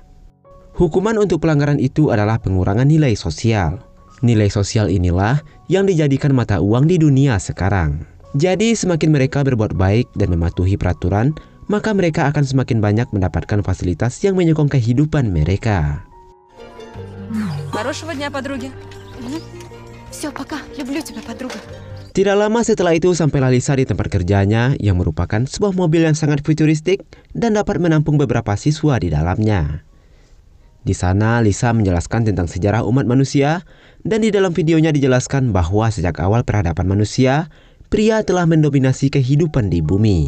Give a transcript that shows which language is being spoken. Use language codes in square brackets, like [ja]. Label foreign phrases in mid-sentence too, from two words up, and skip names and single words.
[id] Hukuman untuk pelanggaran itu adalah pengurangan nilai sosial. Nilai sosial inilah yang dijadikan mata uang di dunia sekarang. Jadi semakin mereka berbuat baik dan mematuhi peraturan, maka mereka akan semakin banyak mendapatkan fasilitas yang menyokong kehidupan mereka. [ru] Хорошего дня, подруги. Все, пока. Люблю тебя, подруга. [id] Tidak lama setelah itu sampailah Lisa di tempat kerjanya yang merupakan sebuah mobil yang sangat futuristik dan dapat menampung beberapa siswa di dalamnya. Di sana Lisa menjelaskan tentang sejarah umat manusia dan di dalam videonya dijelaskan bahwa sejak awal peradaban manusia, pria telah mendominasi kehidupan di bumi.